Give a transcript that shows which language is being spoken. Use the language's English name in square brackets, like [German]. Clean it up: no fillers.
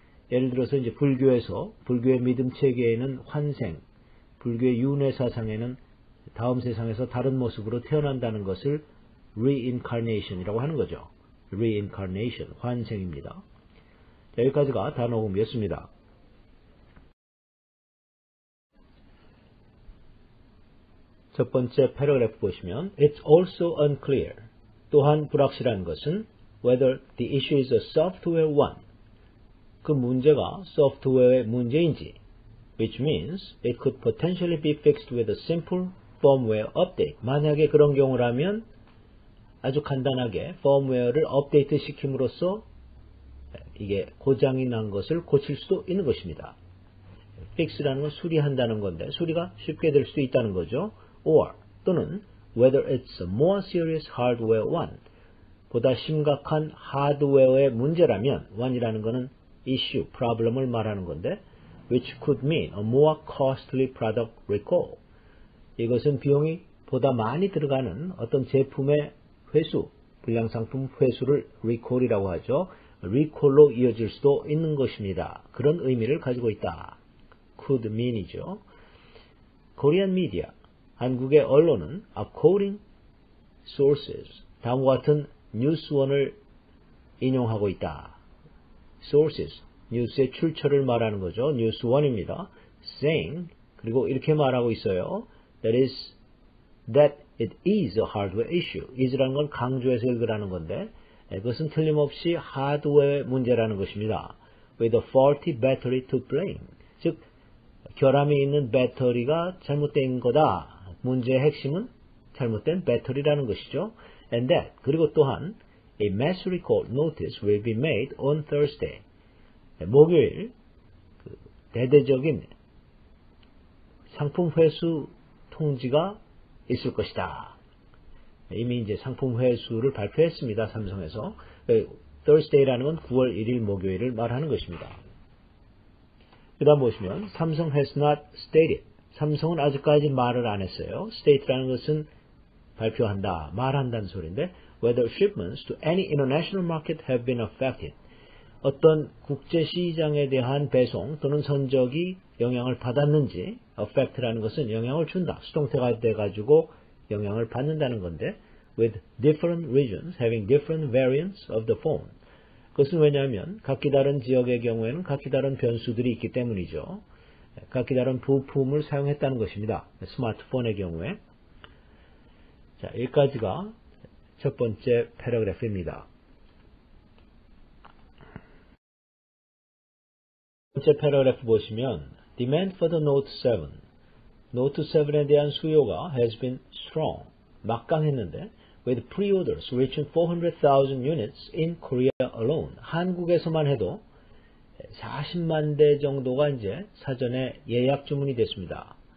[Korean] 예를 들어서 이제 불교에서, 불교의 믿음 체계에는 환생, 불교의 윤회 사상에는 다음 세상에서 다른 모습으로 태어난다는 것을 reincarnation이라고 하는 거죠. reincarnation, 환생입니다. 여기까지가 단어 공부였습니다. 첫 번째 패러그래프 보시면 [English] It's also unclear. [Korean] 또한 불확실한 것은 [English] whether the issue is a software one. [Korean] 그 문제가 소프트웨어의 문제인지, [English] which means it could potentially be fixed with a simple firmware update. [Korean] 만약에 그런 경우라면 아주 간단하게 펌웨어를 업데이트 시킴으로써 이게 고장이 난 것을 고칠 수도 있는 것입니다. fix라는 건 수리한다는 건데 수리가 쉽게 될 수도 있다는 거죠. or 또는 whether it's a more serious hardware one. 보다 심각한 하드웨어의 문제라면 one이라는 것은 issue, problem을 말하는 건데 [English] which could mean a more costly product recall. [Korean] 이것은 비용이 보다 많이 들어가는 어떤 제품의 회수, 불량상품 회수를 recall이라고 하죠. recall로 이어질 수도 있는 것입니다. 그런 의미를 가지고 있다. [English] could mean이죠. Korean media, [Korean] 한국의 언론은 [English] are quoting sources, [Korean] 다음과 같은 뉴스원을 인용하고 있다. sources, 뉴스의 출처를 말하는 거죠. 뉴스원입니다. saying, 그리고 이렇게 말하고 있어요. [English] that it is a hardware issue. [Korean] is라는 건 강조해서 읽으라는 건데 그것은 틀림없이 하드웨어 문제라는 것입니다. [English] with a faulty battery to blame. [Korean] 즉 결함이 있는 배터리가 잘못된 거다. 문제의 핵심은 잘못된 배터리라는 것이죠. [English] and that, [Korean] 그리고 또한 [English] a mass recall notice will be made on Thursday. [Korean] 목요일 대대적인 상품 회수 통지가 있을 것이다. 이미 이제 상품 회수를 발표했습니다. 삼성에서. Thursday라는 건 9월 1일 목요일을 말하는 것입니다. 그 다음 보시면 삼성 [English] has not stated. [Korean] 삼성은 아직까지 말을 안 했어요. state라는 것은 발표한다, 말한다는 소리인데 [English] whether shipments to any international market have been affected. [Korean] 어떤 국제시장에 대한 배송 또는 선적이 영향을 받았는지, affect라는 것은 영향을 준다, 수동태가 돼가지고 영향을 받는다는 건데 [English] with different regions having different variants of the phone. [Korean] 그것은 왜냐하면 각기 다른 지역의 경우에는 각기 다른 변수들이 있기 때문이죠. 각기 다른 부품을 사용했다는 것입니다. 스마트폰의 경우에. 자, 여기까지가 첫 번째 패러그래프입니다. 첫 번째 패러그래프 보시면 [English] Demand for the Note 7. [Korean] 노트 7에 대한 수요가 [English] has been strong. [Korean] 막강했는데 [English] with pre-orders reaching 400,000 units in Korea alone. [Korean] 한국에서만 해도 40만 대 정도가 이제 사전에 예약 주문이 됐습니다.